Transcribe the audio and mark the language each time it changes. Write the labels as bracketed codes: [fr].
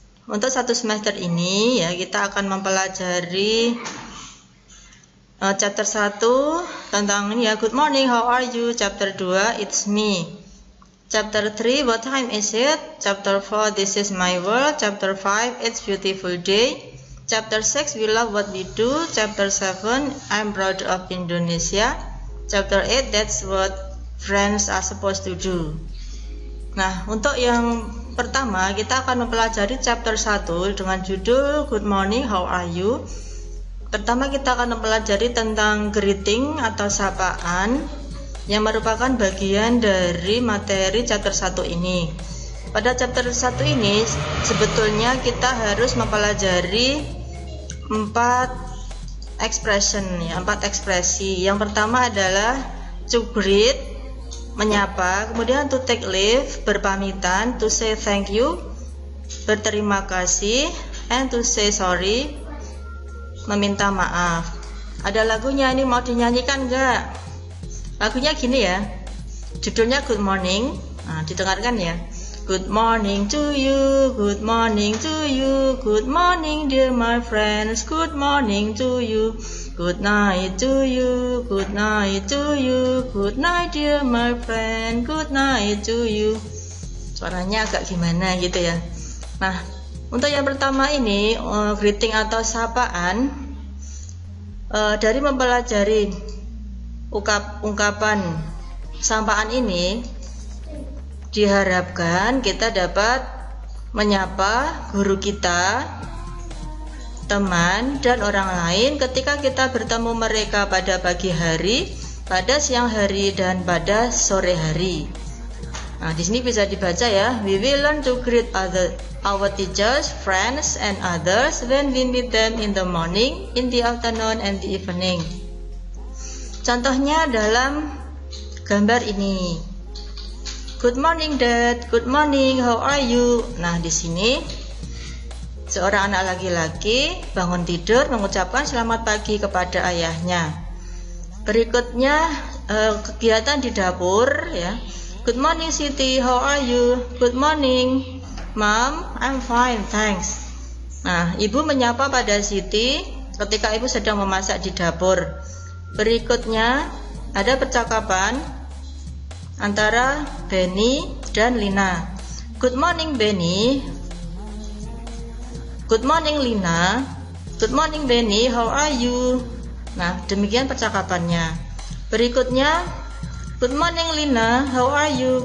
[id] Untuk satu semester ini ya kita akan mempelajari chapter 1 tentang ini ya, [en] good morning, how are you? Chapter 2, it's me. Chapter 3, what time is it? Chapter 4, this is my world. Chapter 5, it's beautiful day. Chapter 6, we love what we do. Chapter 7, I'm proud of Indonesia. Chapter 8, that's what friends are supposed to do. [id] Nah, untuk yang pertama kita akan mempelajari chapter 1 dengan judul [en] Good morning, how are you? [id] Pertama kita akan mempelajari tentang greeting atau sapaan yang merupakan bagian dari materi chapter 1 ini. Pada chapter 1 ini sebetulnya kita harus mempelajari 4 expression ya, 4 ekspresi. Yang pertama adalah [en] to greet, [id] menyapa, kemudian [en] to take leave, [id] berpamitan, [en] to say thank you, [id] berterima kasih, [en] and to say sorry, [id] meminta maaf. Ada lagunya, ini mau dinyanyikan enggak? Lagunya gini ya, judulnya Good Morning. Nah, didengarkan ya. [en] Good morning to you, good morning to you, good morning dear my friends, good morning to you. Good night to you, good night to you, good night dear my friend, good night to you. [id] Suaranya agak gimana gitu ya. Nah, untuk yang pertama ini greeting atau sapaan, dari mempelajari ungkapan sapaan ini diharapkan kita dapat menyapa guru kita, teman, dan orang lain ketika kita bertemu mereka pada pagi hari, pada siang hari, dan pada sore hari. Nah, di sini bisa dibaca ya. [en] We will learn to greet our teachers, friends, and others when we meet them in the morning, in the afternoon, and the evening. [id] Contohnya dalam gambar ini. [en] Good morning, Dad. Good morning. How are you? [id] Nah, di sini seorang anak laki-laki bangun tidur mengucapkan selamat pagi kepada ayahnya. Berikutnya kegiatan di dapur ya. [en] Good morning Siti, how are you? Good morning Mom, I'm fine, thanks. [id] Nah, ibu menyapa pada Siti ketika ibu sedang memasak di dapur. Berikutnya ada percakapan antara Benny dan Lina. [en] Good morning Benny. Good morning Lina. Good morning Benny, how are you? [id] Nah, demikian percakapannya. Berikutnya, [en] good morning Lina, how are you?